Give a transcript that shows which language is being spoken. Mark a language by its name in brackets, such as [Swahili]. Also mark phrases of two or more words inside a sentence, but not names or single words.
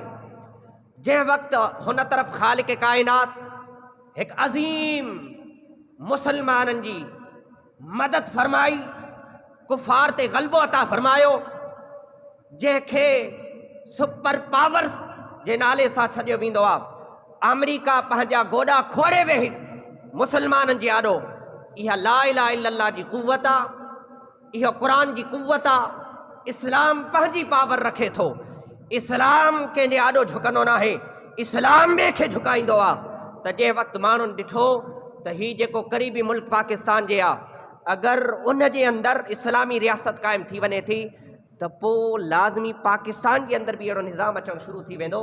[Sindhi] जंहिं वक़्तु हुन तरफ़ ख़ालिक़ काइनात हिकु अज़ीम मुसलमाननि जी मदद फ़रमाई, कुफ़ार ते ग़लबो अता फ़रमायो, जंहिंखे [English] super powers [Sindhi] जे नाले सां सॾियो वेंदो आहे। अमेरिका पंहिंजा गोॾा खोड़े वेही मुसलमाननि जे आॾो, इहा [Arabic] لا إله إلا الله [Sindhi] जी कुव्वत आहे, इहो क़ुरान जी कुव्वत आहे। इस्लाम पंहिंजी पावर रखे थो, इस्लाम कंहिंजे आॾो झुकंदो न आहे, इस्लाम ॿिए खे झुकाईंदो आहे। त जंहिं वक़्तु माण्हुनि ॾिठो त हीउ जेको क़रीबी मुल्क पाकिस्तान जे आहे, अगरि उन जे अंदरि इस्लामी रियासत क़ाइमु थी वञे थी, त पोइ लाज़मी पाकिस्तान जे अंदरि बि अहिड़ो निज़ाम अचणु शुरू थी वेंदो।